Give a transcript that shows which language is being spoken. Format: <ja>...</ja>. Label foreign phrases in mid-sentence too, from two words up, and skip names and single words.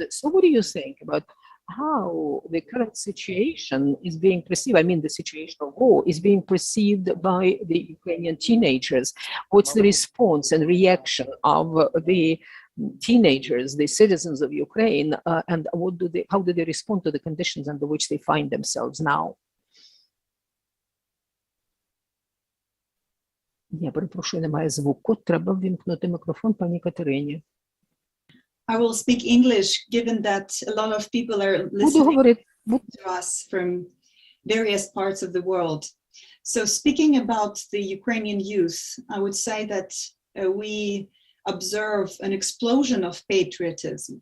<en>So what do you think about how the current situation is being perceived? I mean, the situation of war is being perceived by the Ukrainian teenagers. What's the response and reaction of the teenagers, the citizens of Ukraine, and how do they respond to the conditions under which they find themselves now?</en> <uk>Я перепрошую, немає звуку. Треба ввімкнути мікрофон пані Катерині.</uk> <en>I will speak English, given that a lot of people are listening to us from various parts of the world. So speaking about the Ukrainian youth, I would say that we observe an explosion of patriotism.</en>